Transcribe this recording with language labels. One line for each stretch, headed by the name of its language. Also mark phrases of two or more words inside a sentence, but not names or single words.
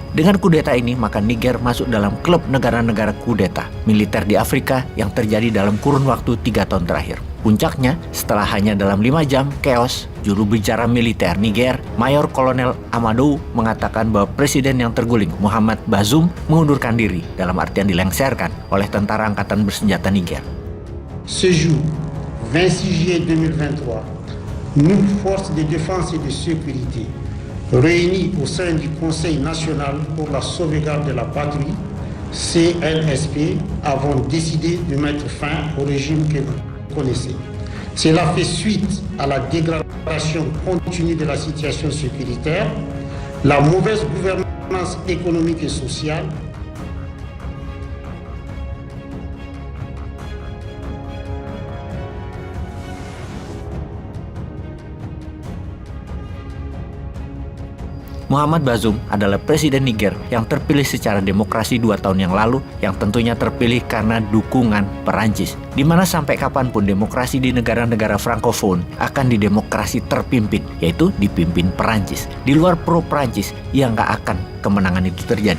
Indonesian: Dengan kudeta ini, maka Niger masuk dalam klub negara-negara kudeta militer di Afrika yang terjadi dalam kurun waktu 3 tahun terakhir. Puncaknya, setelah hanya dalam 5 jam chaos, juru bicara militer Niger, Mayor Kolonel Amadou, mengatakan bahwa presiden yang terguling, Mohamed Bazoum, mengundurkan diri, dalam artian dilengsarkan oleh tentara angkatan bersenjata Niger.
French: Ce jour, 26 juillet 2023, nous, forces de défense et de sécurité, réunis au sein du Conseil national pour la sauvegarde de la patrie, CNSP, avons décidé de mettre fin au régime que vous connaissez. Cela fait suite à la dégradation continue de la situation sécuritaire, la mauvaise gouvernance économique et sociale,
Indonesian: Mohamed Bazoum adalah presiden Niger yang terpilih secara demokrasi 2 tahun yang lalu, yang tentunya terpilih karena dukungan Perancis. Di mana sampai kapanpun demokrasi di negara-negara Francophone akan didemokrasi terpimpin, yaitu dipimpin Perancis. Di luar pro-Perancis, ya nggak akan kemenangan itu terjadi.